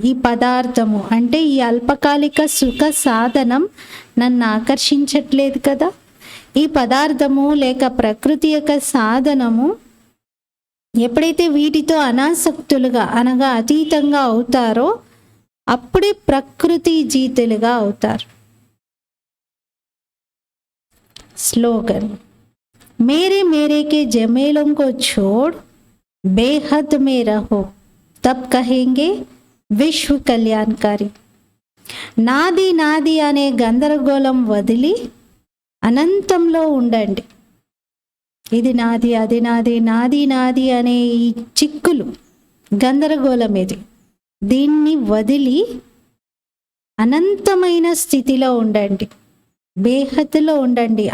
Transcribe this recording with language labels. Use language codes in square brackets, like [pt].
[te] ఈ పదార్థము అంటే ఈ అల్పకాలిక సుఖ సాధనం నన్ను ఆకర్షించట్లేదు కదా. ఈ పదార్థము లేక ప్రకృతి యొక్క సాధనము ఎప్పుడైతే వీటితో అనాసక్తులుగా అనగా అతీతంగా అవుతారో అప్పుడే ప్రకృతి జీతులుగా అవుతారు. [hi] स्लोगन, मेरे मेरे के जमेलों को छोड़ बेहद में रहो, तब कहेंगे विश्व कल्याणकारी. [te] నాది నాది అనే గందరగోళం వదిలి అనంతంలో ఉండండి. ఇది నాది, అది నాది, నాది నాది అనే ఈ చిక్కులు, గందరగోళం ఇది, దీన్ని వదిలి అనంతమైన స్థితిలో ఉండండి, బేహద్లో ఉండండి.